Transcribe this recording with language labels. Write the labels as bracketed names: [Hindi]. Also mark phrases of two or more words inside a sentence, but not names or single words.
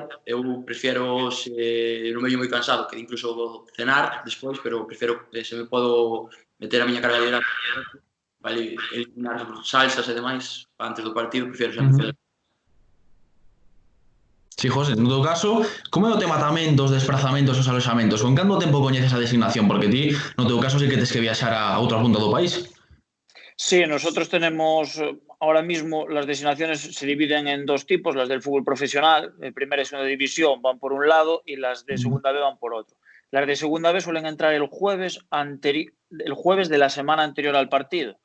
[Galician] Eu prefiero, se non veño moi cansado, que incluso cenar despois, pero prefiero, se me podo meter a miña carga de hidratos, vale, eliminar salsas e demais antes do partido, prefiero xa no Sí, José, no teu caso, como é o tema tamén dos desplazamentos e os aloxamentos? Con canto tempo coñeces a designación? Porque ti, no teu caso, sí que tes que viaxar a outra punta do país. [Spanish] Sí, nosotros tenemos ahora mismo las designaciones se dividen en dos tipos, las del fútbol profesional, de primera y segunda división van por un lado y las de segunda B van por otro. Las de segunda B suelen entrar el jueves de la semana anterior al partido.